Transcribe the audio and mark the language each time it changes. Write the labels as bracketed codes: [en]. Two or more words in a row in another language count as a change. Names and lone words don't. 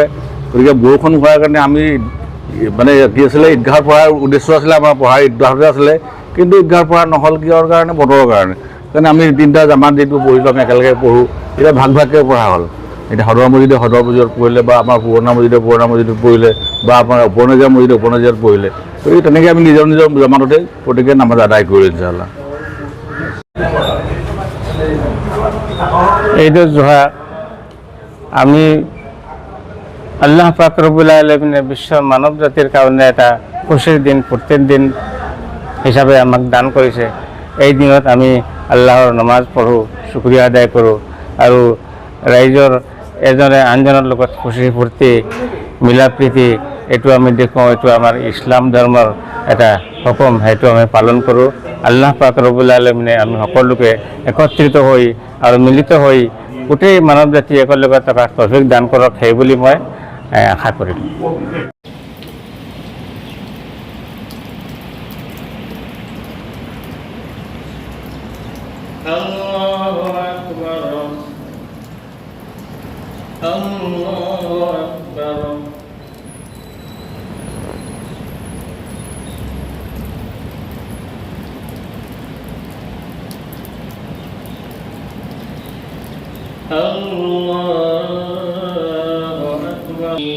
[as] গতিকে বৰষুণ হোৱাৰ কাৰণে আমি মানে কি আছিলে ঈদগাহত পঢ়াৰ উদ্দেশ্য আছিলে, আমাৰ পঢ়াৰ ঈদগাহতে আছিলে, কিন্তু ঈদগাহত পঢ়া নহ'ল কিহৰ কাৰণে, বতৰৰ কাৰণে। সেইকাৰণে আমি তিনিটা জামাত যিটো পঢ়িলোঁ আমি একেলগে পঢ়োঁ, এতিয়া ভাগ ভাগকৈ পঢ়া হ'ল। এতিয়া সদৰ মছজিদত পঢ়িলে বা আমাৰ পুৰণা মছজিদত পঢ়িলে বা আমাৰ উপনজিয়া মছজিদে উপনজিয়াত পঢ়িলে। গতিকে তেনেকৈ আমি নিজৰ নিজৰ জামাততে প্ৰত্যেকে নামাজ আদায় কৰিলোঁ ইনশাআল্লাহ। ঈদুল জুহা আমি আল্লাহ পাক রব্বুল আলামিনে বিশ্বৰ মানৱ জাতিৰ কাৰণে এটা খুশিৰ দিন, প্ৰত্যেক দিন হিচাপে আমাক দান কৰিছে। এই দিনত আমি আল্লাহৰ নামাজ পঢ়োঁ, শুক্ৰিয়া আদায় কৰোঁ আৰু ৰাইজৰ এজনে আনজনৰ লগত খুশি ফূৰ্তি মিলা প্ৰীতি এইটো আমি দেখুৱাওঁ। এইটো আমাৰ ইছলাম ধৰ্মৰ এটা হুকুম, সেইটো আমি পালন কৰোঁ। আল্লাহ পাক ৰব্বুল আলামিনে আমি সকলোকে একত্ৰিত হৈ আৰু মিলিত হৈ গোটেই মানৱ জাতি একেলগে থকাৰ তৌফিক দান কৰক, সেই বুলি মই আশা কৰিলোঁ। [ar] الله أكبر، الله أكبر. الله أكبر.